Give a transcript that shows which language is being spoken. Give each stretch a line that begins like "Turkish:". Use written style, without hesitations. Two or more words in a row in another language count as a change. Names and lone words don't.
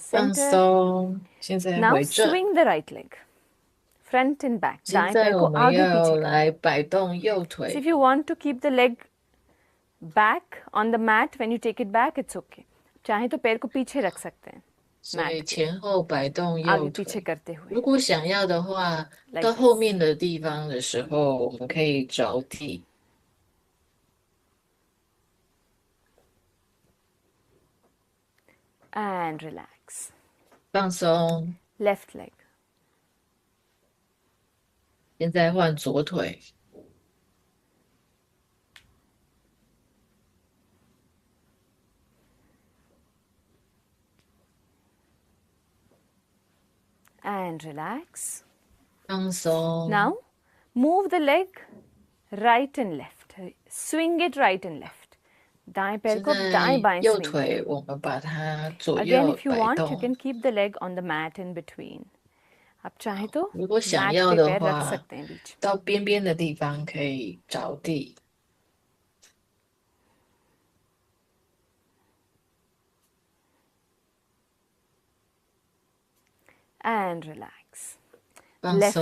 Chinese: 放
English: center.
Chinese: 松。现在
English: Now
Chinese: 回正。
English: swing the right leg. Front and back.
Chinese: 现
Hindi: दाएं
Chinese: 在
Hindi: पैर
Chinese: 我
Hindi: को
Chinese: 们
Hindi: आगे
Chinese: 要
Hindi: पीछे करें.
Chinese: 来摆动右
English: So
Chinese: 腿
English: if。you want to keep the leg back on the mat when you take it back, it's okay.
Hindi: चाहे तो पैर को पीछे रख सकते हैं.
Chinese: 所以
Hindi: mat
Chinese: 前后摆动右
Hindi: आगे पीछे
Chinese: 腿。
Hindi: करते हुए.
Chinese: 如果想要的话，
English: Like
Chinese: 到
English: this.
Chinese: 后面的地方的时候，我们可以着地。
English: And relax.
Chinese: 放松。
English: Left leg.
Chinese: 现在换左腿。
English: And relax.
Chinese: 放松。
English: Now move the leg right and left. Swing it right and left.
Hindi: दाएं पैर
Chinese: 现
Hindi: को
Chinese: 在
Hindi: दाएं बाएं
Chinese: 右
Hindi: swing.
Chinese: 腿我们把它左
English: Again,
Chinese: 右
English: if you
Chinese: 摆
English: want, you
Chinese: 动。
English: can keep the leg on the mat in between.
Hindi: आप चाहें तो
Chinese: 如果想
Hindi: mat
Chinese: 要
Hindi: पे
Chinese: 的
Hindi: पैर रख
Chinese: 话，
Hindi: सकते हैं बीच में.
Chinese: 到边边的地方可以着地。
English: And relax.
Chinese: 放
English: Left